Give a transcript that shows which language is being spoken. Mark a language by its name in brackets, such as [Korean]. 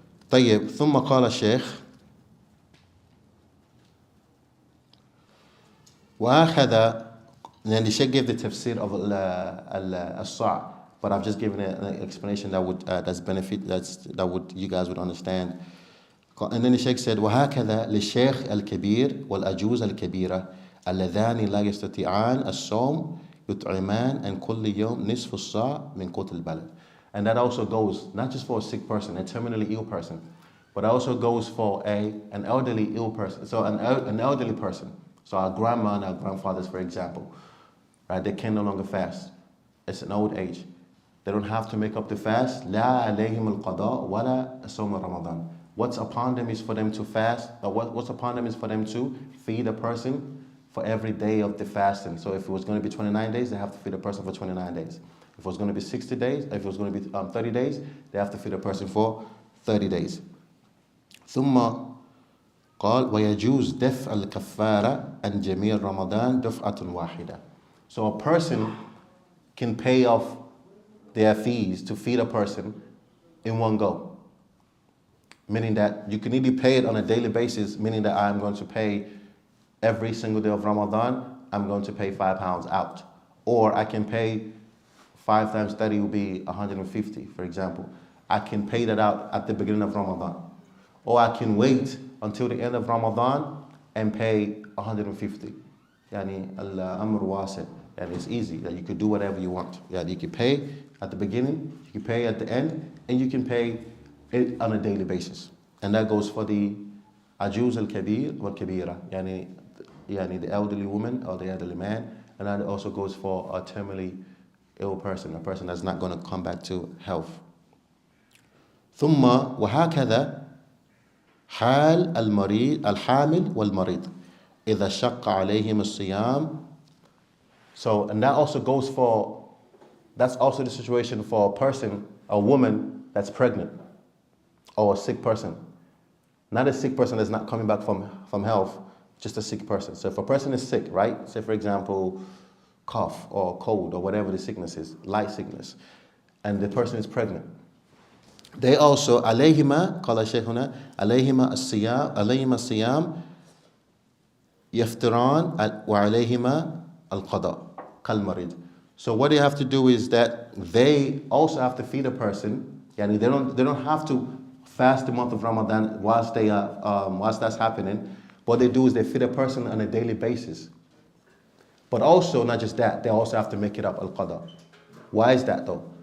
[Arabic] طيب ثم قال الشيخ وهكذا. [English] And the Sheikh gave the tafsir of al-sa', but I've just given an explanation that would you guys would understand. And then the Sheikh said [Arabic] وهكذا للشيخ الكبير والأجوز الكبيرة اللذان لا يستطيعان الصوم يطعمان عن كل يوم نصف الصاع من قوت البلد. [English] And that also goes not just for a sick person, a terminally ill person, but also goes for an elderly ill person. So an elderly person. So our grandma and our grandfathers, for example, right? They can no longer fast. It's an old age. They don't have to make up the fast. [Arabic] لا عليهم القضاء ولا صوم رمضان. [English] What's upon them is for them to fast, but what's upon them is for them to feed a person for every day of the fasting. So if it was going to be 29 days, they have to feed a person for 29 days. If it was going to be 60 days, if it was going to be 30 days, they have to feed a person for 30 days. [Arabic] ثم قال ويجوز دفع الكفارة عن جميع رمضان دفعة واحدة. [English] So a person can pay off their fees to feed a person in one go. Meaning that you can either pay it on a daily basis, meaning that I'm going to pay every single day of Ramadan, I'm going to pay £5 out. Or I can pay 5 times 30 will be 150, for example. I can pay that out at the beginning of Ramadan. Or I can wait until the end of Ramadan and pay 150. [Arabic] Yani al-amr wasi'. [English] And it's easy, that you could do whatever you want. Yeah, you can pay at the beginning, you can pay at the end, and you can pay it on a daily basis. And that goes for the ajuz al-kabir wal-kabira, yani the elderly woman or the elderly man. And that also goes for a terminally ill person, a person that's not going to come back to health. [Arabic] ثم وهكذا حال المريض الحامل والمريض إذا شق عليهم الصيام. [English] So, and that also goes for, that's also the situation for a person, a woman that's pregnant, or a sick person. Not a sick person that's not coming back from health, just a sick person. So if a person is sick, right? Say for example, cough or cold or whatever the sickness is, light sickness, and the person is pregnant. They also, [Arabic] عليهما قال الشيخ هنا عليهما الصيام يفطران وعليهما القضاء كالمريض. [English] So what they have to do is that they also have to feed a person. Yani they don't have to fast the month of Ramadan whilst that's happening. What they do is they feed a person on a daily basis. But also, not just that, they also have to make it up al-qada. Why is that though?